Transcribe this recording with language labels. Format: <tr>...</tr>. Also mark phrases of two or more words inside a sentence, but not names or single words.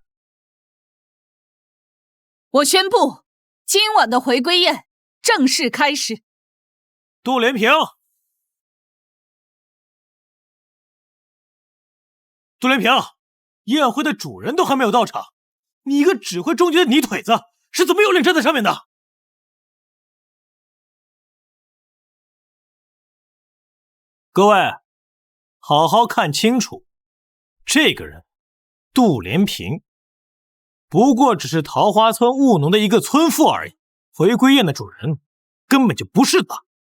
<zh>我宣布，今晚的回歸宴正式開始。杜連平，杜連平，宴會的主人都還沒有到場，你一個只會中舉的泥腿子，是怎麼有臉站在上面的？各位，好好看清楚，這個人，杜連平， 不過只是桃花村務農的一个村妇而已，回归宴的主人根本就不是他。</zh>